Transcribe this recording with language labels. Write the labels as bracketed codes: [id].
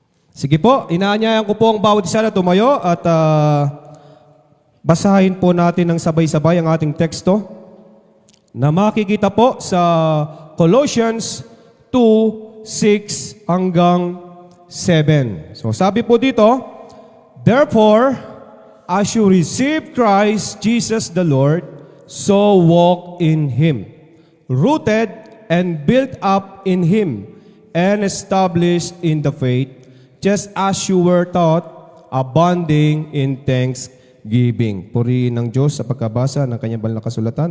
[tl] Sige po, inaanyayan ko po ang bawat isa na tumayo at basahin po natin ng sabay-sabay ang ating teksto na makikita po sa Colossians 2:6 hanggang 7. So sabi po dito, [en] therefore, as you receive Christ Jesus the Lord, so walk in Him, rooted and built up in Him, and established in the faith, just as you were taught, abounding in thanksgiving. [tl] Purihin ng Diyos sa pagkabasa ng kanyang banal na kasulatan.